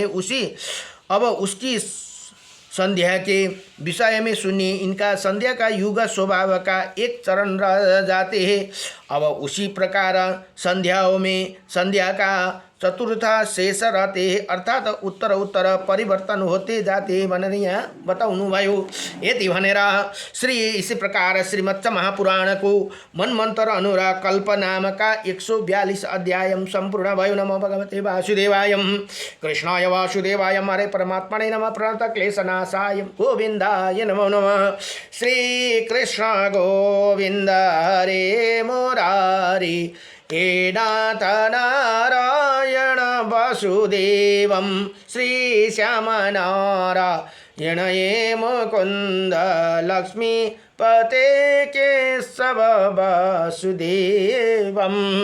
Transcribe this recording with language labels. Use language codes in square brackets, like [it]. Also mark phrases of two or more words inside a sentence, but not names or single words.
[hi] अब उसकी संध्या के विषय में सुनिए। इनका संध्या का युग स्वभाव का एक चरण रह जाते हैं। अब उसी प्रकार संध्याओं में संध्या का चतुर्था शेष रहते हैं, अर्थात उत्तर उत्तर परिवर्तन होते जाते [ne] भनेर यहाँ बताउनु भयो। यति भनेर [hi] इसी प्रकार [ne] श्रीमच्च महापुराण को मनमन्त्र अनुराग कल्प नामका 142 अध्याय संपूर्ण भयो। [sa] नमो भगवते वासुदेवाय कृष्णाय वासुदेवाय हरे परमात्मने नमः प्रणत क्लेशनाशाय गोविन्दाय नमो नमः। श्री कृष्ण गोविंद हरे मुरारी हे नाथ नारायण वासुदेवं श्री श्याम नारायण ये मुकुंद लक्ष्मी पते केशव वासुदेवम्।